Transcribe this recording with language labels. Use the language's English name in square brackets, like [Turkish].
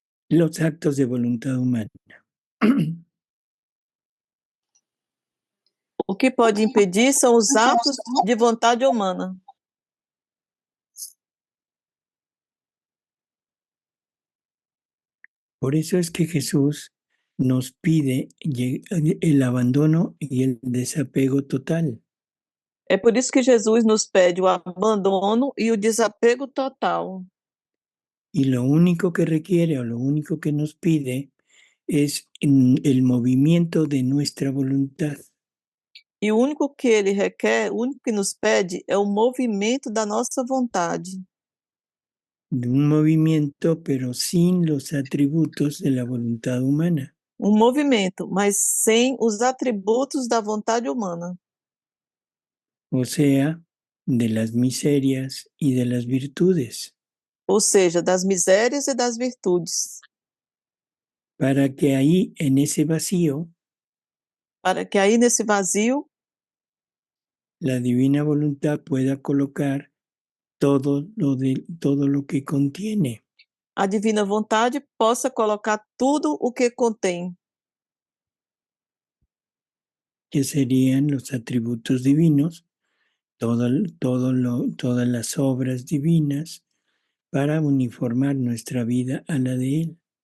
[Spanish] Los actos de voluntad humana. [Portuguese] O que pode impedir são os atos de vontade humana. [Spanish] Por eso es que Jesús nos pide el abandono y el desapego total. [Portuguese] É por isso que Jesus nos pede o abandono e o desapego total. [Spanish] Y lo único que requiere o lo único que nos pide es el movimiento de nuestra voluntad. [Portuguese] E o único que ele requer, o único que nos pede é o movimento da nossa vontade. [Spanish] De un movimiento, pero sin los atributos de la voluntad humana. [Portuguese] Um movimento, mas sem os atributos da vontade humana. [Spanish] O sea, de las miserias y de las virtudes. [Portuguese] Ou seja, das misérias e das virtudes. [Spanish] Para que ahí, en ese vacío, [Portuguese] Para que aí nesse vazio, [Spanish] la divina voluntad pueda colocar todo lo que contiene. [Portuguese] a divina vontade possa colocar tudo o que contém. [Spanish] Que serían los atributos divinos, todas las obras divinas, para uniformar nuestra vida a la de Él.